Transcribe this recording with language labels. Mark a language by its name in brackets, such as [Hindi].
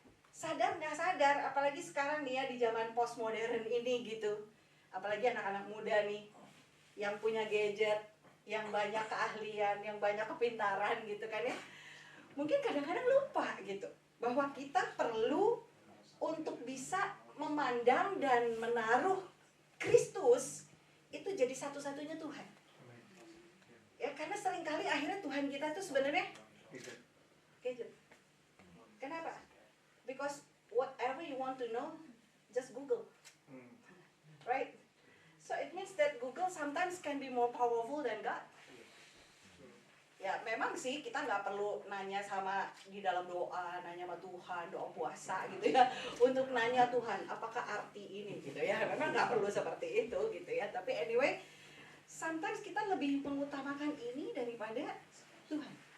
[Indonesian] Sadar nggak sadar, apalagi sekarang nih ya di zaman postmodern ini gitu, apalagi anak-anak muda nih yang punya gadget, yang banyak keahlian, yang banyak kepintaran gitu kan ya, mungkin kadang-kadang lupa gitu bahwa kita perlu untuk bisa memandang dan menaruh Kristus itu jadi satu-satunya Tuhan. Ya karena seringkali akhirnya Tuhan kita itu sebenarnya gadget. Kenapa? [English] Because whatever you want to know, just Google. Right? So it means that Google sometimes can be more powerful than God. [Indonesian] Ya memang sih kita nggak perlu nanya sama di dalam doa, nanya sama Tuhan, doa puasa gitu ya, untuk nanya Tuhan apakah arti ini gitu ya. Memang nggak perlu seperti itu gitu ya. Tapi anyway, sometimes kita lebih mengutamakan ini daripada Tuhan.